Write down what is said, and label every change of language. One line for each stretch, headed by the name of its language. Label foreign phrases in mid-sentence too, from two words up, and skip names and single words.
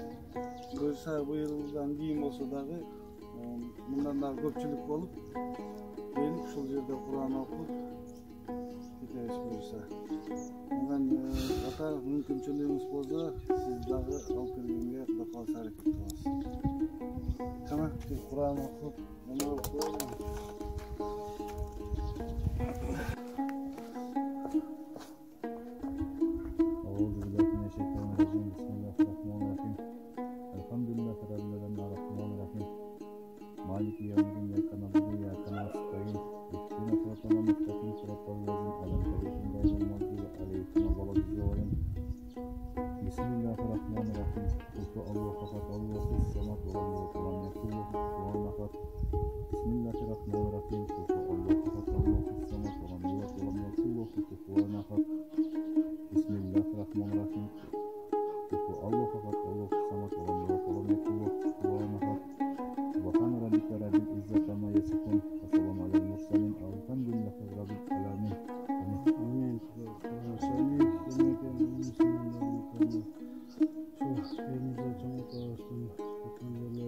Kyrgyz: Буюрса быйылдан кийин болсо дагы мындан дагы көпчүлүк болуп келип ушул жерде Кур'ан окуп кетебиз буюрса. Андан ата мүмкүнчүлүгүңүз болсо сиз дагы алып келгенге Кудай кааласа аракет кылабыз.
Turkish: Tamam, Kur'an okuyup namaz okuyalım.
Arabic: بسم الله الرحمن الرحيم. الحمد لله رب العالمين. الرحمن الرحيم مالك يوم الدين. إياك نعبد وإياك نستعين اهدنا الصراط المستقيم. صراط الذين أنعمت عليهم غير المغضوب عليهم ولا الضالين. بسم الله الرحمن الرحيم. قل الله أحد الله الصمد ولم يلد ولم يكن له كفوا أحد. بسم الله الرحمن الرحيم. قل الله أحد الله الصمد, ولم يلد ولم يكن له كفوا أحد. بسم الله الرحمن الرحيم. قل الله أحد الله الصمد, ولم يلد ولم يكن له كفوا أحد. سبحان ربك رب العزة عما يصفون. وسلام على المرسلين الحمد لله رب العالمين.
Turkish: Amin. Şu elimize çok olsun.